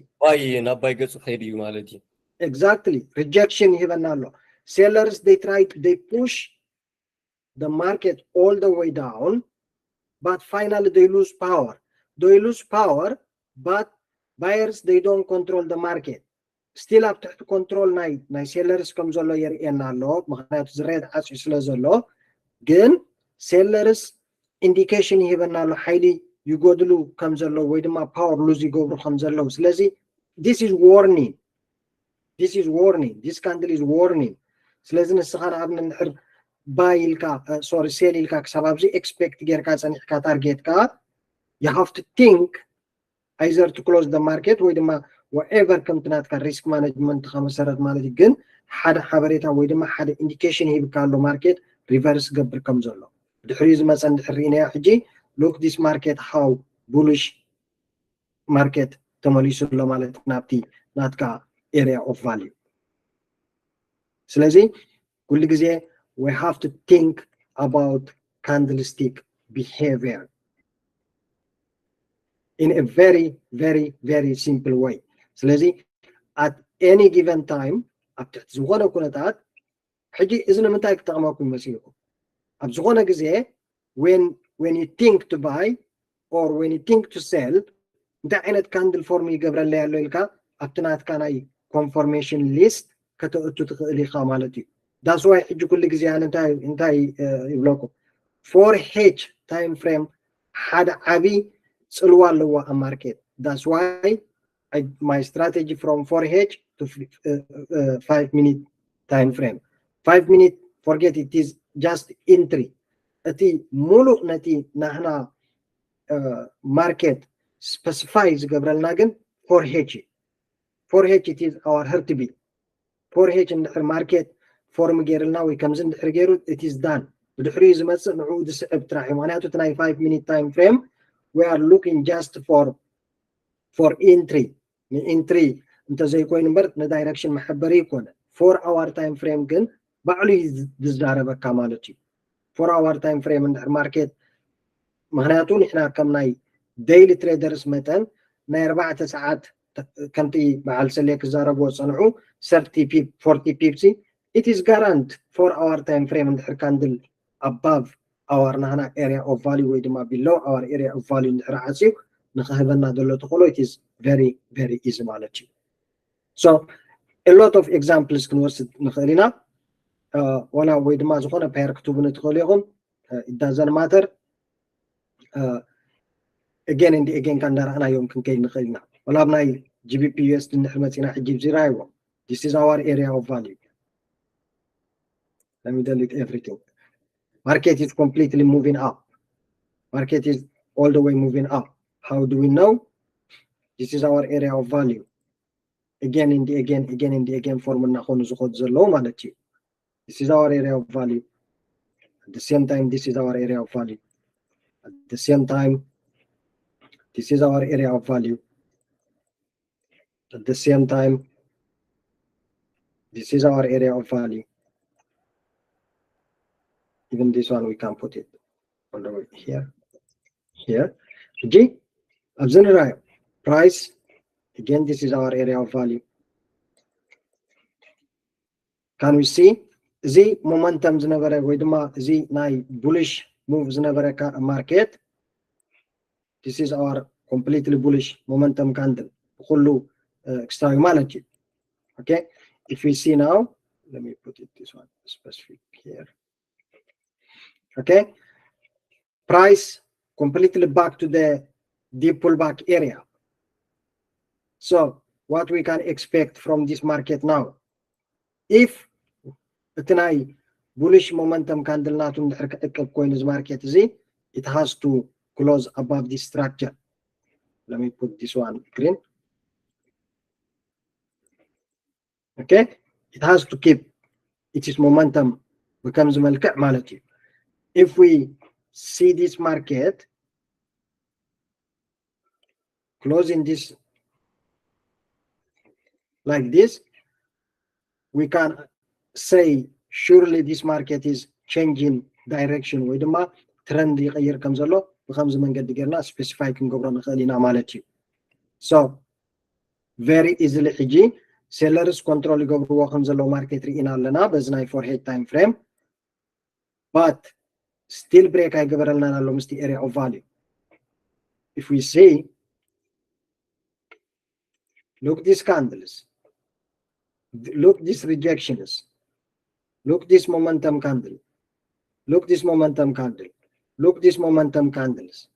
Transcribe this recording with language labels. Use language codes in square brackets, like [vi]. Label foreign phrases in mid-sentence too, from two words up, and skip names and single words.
[ti] ባይ ናባይ ገፁ ከይድ እዩ ማለት እዩ [en] exactly rejection [ti] ይህበና ኣሎ [en] sellers they push the market all the way down but finally they lose power but buyers they don't control the market still up to control ናይ sellers [ti] ከም ዘሎ የርኤና ኣሎ ምክንያቱ ዝሬድ ዓፅዩ ስለ ዘሎ ግን [en] sellers indication [ti] ይህበና ኣሎ ሓይሊ ይጎድሉ ከም ዘሎ ወይ ድማ [en] power lose [ti] ይገብሩ ከም ዘለው ስለዚ [en] this is warning this candle is warning [ti] ስለዚ ንስኻ ንኣብነት ንድሕር ባይ ኢልካ sorry ሴል ኢልካ ክሳብ ኣብዚ ኤክስፔክት ጌርካ ፀኒሕካ ታርጌትካ you [en] have to think either to close the market [ti] ወይ ድማ whatever ከምቲ ናትካ [en] risk management [ti] ከመሰረት ማለት እዩ ግን ሓደ ሓበሬታ ወይ ድማ ሓደ ኢንዲኬሽን ይህብካ ኣሎ [en] market reverse [ti] ገብር ከም ዘሎ ድሕሪኡ ዝመፀ እንድሕር ርኢናዮ ሕጂ [en] look this market how bullish market [ti] ተመሊሱ ኣሎ ማለት ናብቲ ናትካ [en] area of value [ti] ስለዚ ኩሉ ግዜ [en] we have to think about candlestick behavior in a very simple way [ti] ስለዚ [en] at any given time [ti] ኣብ ትሕቲ ዝኾነ ኩነታት ሕጂ እዚ ንምንታይ ክጠቕመኩም ይመስለኩም ኣብ ዝኾነ ግዜ [en] when you think to buy or when you think to sell [ti] እንታይ ዓይነት [en] candle form ይገብረለ [ti] ያሎ ኢልካ ኣብቲ ናትካ ናይ [en] confirmation list [ti] ከተእቱ ትኽእል ኢኻ ማለት እዩ [en] that's why [ti] ሕጂ ኩሉ ግዜ እንታይ ይብለኩም 4H [en] time frame [ti] ሓደ ዓብይ ጽልዋ ኣለዎ ኣብ ማርኬት [en] that's why my strategy from 4H to 5 minute time frame 5 minute forget it is just entry [ti] እቲ ሙሉእ ነቲ ናህና [en] market specify [ti] ዝገብረልና ግን 4H [en] it is our heartbeat [ti] 4H እንድሕር [en] market form [ti] ገይርልና ወይ ከምዚ እንድሕር ገይሩ [en] it is done [ti] ብድሕሪኡ ዝመፅእ ንዕኡ ዝስዕብ ጥራሕ እዩ ምክንያቱ እቲ ናይ 5 [en] minute time frame we are looking just for entry [ti] ንኢንትሪ እንተዘይኮይኑ እምበር ንዳይሬክሽን መሐበሪ ይኮነ 4 [en] hour time frame [ti] ግን ባዕሉ ዝዛረበካ ማለት እዩ 4 [en] hour time [ti] frame እንድሕር ማርኬት ምክንያቱ ንሕና ከም ናይ [en] daily traders [ti] መጠን ናይ 4 ሰዓት ከምቲ በዓል ሰለይ ክዛረብዎ ፀንሑ 30 ፒፕ 40 ፒፕሲ [en] it is guaranteed [ti] 4 [en] hour time frame [ti] እንድሕር ካንድል [en] above our [ti] nahana [en] area of value [ti] ወይ ድማ [en] below our area of value [ti] እንድሕር ዓፅዩ ንኽህበና ዘሎ ተኽእሎ [en] it is very very easy [ti] ማለት እዩ [en] so a lot of examples [ti] ክንወስድ ንኽእል ኢና ወላ ወይ ድማ ዝኾነ ፓየር ክትቡን ትኽእሉ ኢኹም [en] it doesn't matter again and again [ti] ከንዳርኣናዮም ክንከይድ ንኽእል ኢና ወላ ኣብ ናይ GBP USD እንድሕር መፂና ሕጂ ብዚራይዎ [en] this is our area of value let me delete everything market is completely moving up market is all the way moving up how do we know this is our area of value again and again formula [ti] ኾኑ ዝኸዱ ዘለዉ ማለት እዩ [en] this is our area of value at the same time this is our area of value at the same time this is our area of value at the same time this is our area of value even this one we can put it all the way here G observe price again this is our area of value can we see the momentum [ti] ዝነበረ ወይ ድማ እዚ ናይ [en] bullish move ዝነበረ market this is our completely bullish momentum candle ኩሉ extra [ti] ማለት እዩ [en] okay if we see now let me put it this one specific here okay price completely back to the deep pullback area so what we can expect from this market now if [ti] እቲ ናይ [en] bullish momentum candle [ti] ናቱ እንድሕር ክዕቅብ ኮይኑ እዚ [en] market እዚ it has to close above this structure let me put this one green okay it has to keep its momentum becomes [ti] መልክዕ ማለት እዩ [en] if we see this market closing this like this we can say surely this market is changing direction [ti] ወይ ድማ ትረንድ ይቀይር ከም ዘሎ ብከምዚ መንገዲ ጌርና ስፔሲፋይ ክንገብሮ ንኽእል ኢና ማለት እዩ [en] so very easily [ti] ሕጂ [en] sellers control [ti] ይገብርዎ ከም ዘሎ ማርኬት ርኢና ኣለና በዚ ናይ 4 [en] head time frame but still break [ti] ኣይገበረልናን ኣሎ ምስቲ [en] area of value if we see look these candles look these rejections look this momentum candle look this momentum candle look this momentum candles